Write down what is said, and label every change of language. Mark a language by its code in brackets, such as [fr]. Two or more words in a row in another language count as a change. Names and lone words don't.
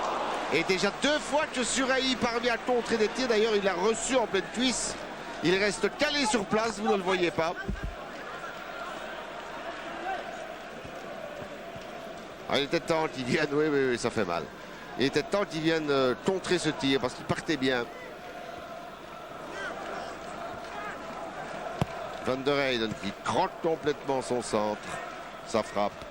[fr] Et déjà 2 fois que Suraï parvient à contrer des tirs. D'ailleurs, il l'a reçu en pleine cuisse. Il reste calé sur place, vous ne le voyez pas. Il était temps qu'ils viennent, oui, ça fait mal. Il était temps qu'ils viennent contrer ce tir parce qu'il partait bien. Van der Eyck qui croque complètement son centre. Ça frappe.